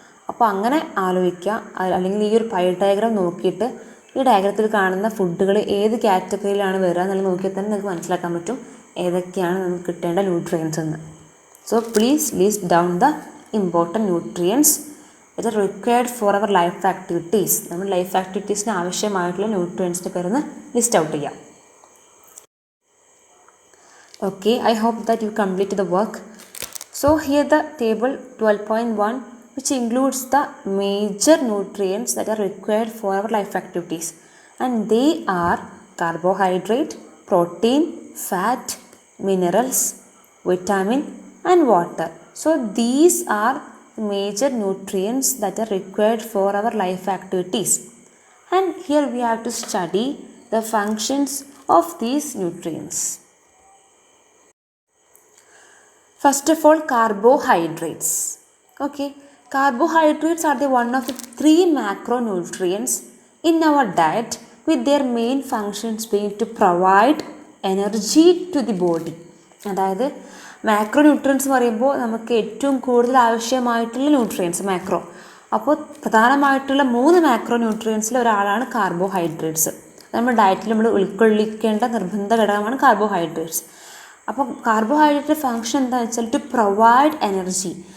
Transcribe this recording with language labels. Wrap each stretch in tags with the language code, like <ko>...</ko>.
<ml>അപ്പോൾ അങ്ങനെ ആലോചിക്കുക. അല്ലെങ്കിൽ ഈ ഒരു പൈ ഡയഗ്രാം നോക്കിയിട്ട് ഈ ഡയഗ്രത്തിൽ കാണുന്ന ഫുഡുകൾ ഏത് കാറ്റഗറിയിലാണ് വരിക എന്നുള്ളത് നോക്കിയാൽ തന്നെ നിങ്ങൾക്ക് മനസ്സിലാക്കാൻ പറ്റും ഏതൊക്കെയാണ് നമുക്ക് കിട്ടേണ്ട ന്യൂട്രിയൻസ് എന്ന്.</ml> <en>So please list down the important nutrients ഇത് required for our life activities.</en> <ml>നമ്മൾ ലൈഫ് ആക്ടിവിറ്റീസിന് ആവശ്യമായിട്ടുള്ള ന്യൂട്രിയൻസിൻ്റെ പേരൊന്ന് ലിസ്റ്റ് ഔട്ട് ചെയ്യാം.</ml> <en>Okay, I hope that you completed the work. So here the table 12.1 which includes the major nutrients that are required for our life activities, and they are carbohydrate, protein, fat, minerals, vitamin and water. So these are major nutrients that are required for our life activities, and here we have to study the functions of these nutrients. First of all, carbohydrates. Okay, carbohydrates are the one of the 3 macronutrients in our diet, with their main functions being to provide energy to the body.</en> <ml>അതായത് macro nutrients പറയുമ്പോൾ നമുക്ക് ഏറ്റവും കൂടുതൽ ആവശ്യമായിട്ടുള്ള nutrients macro. അപ്പോൾ പ്രധാനമായിട്ടുള്ള 3 macro ന്യൂട്രിയൻസിൽ ഒരാളാണ് carbohydrates. നമ്മുടെ ഡയറ്റിൽ നമ്മൾ ഉൾക്കൊള്ളിക്കേണ്ട നിർബന്ധ ഘടകമാണ് കാർബോഹൈഡ്രേറ്റ്സ്. അപ്പോൾ കാർബോഹൈഡ്രേറ്റ് ഫങ്ഷൻ എന്താണെന്ന് വെച്ചാൽ</ml> <en>To provide energy.</en>